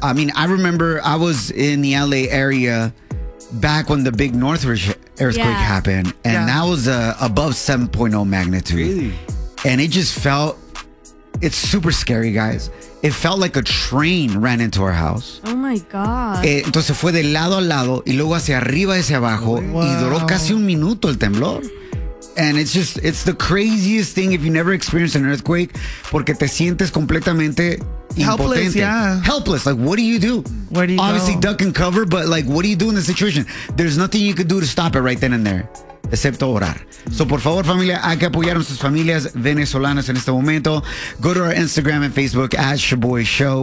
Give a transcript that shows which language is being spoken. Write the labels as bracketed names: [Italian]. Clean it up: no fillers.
[English] I mean, I remember I was in the LA area back when the big Northridge earthquake happened. And that was above 7.0 magnitude. Really? And it just felt, it's super scary, guys. It felt like a train ran into our house. Oh my God. [Spanish] Entonces fue de lado a lado y luego hacia arriba, hacia abajo. [English] Wow. [Spanish] Y duró casi un minuto el temblor. [English] And it's just, it's the craziest thing if you never experienced an earthquake, [Spanish] porque te sientes completamente [English] helpless, [Spanish] impotente. [English] Helpless. Like, what do you do? Where do you obviously go? Duck and cover, but like, what do you do in this situation? There's nothing you could do to stop it right then and there. [Spanish] Excepto orar. So, por favor, familia, hay que apoyar a nuestras familias venezolanas en este momento. [English] Go to our Instagram and Facebook at Shaboy Show.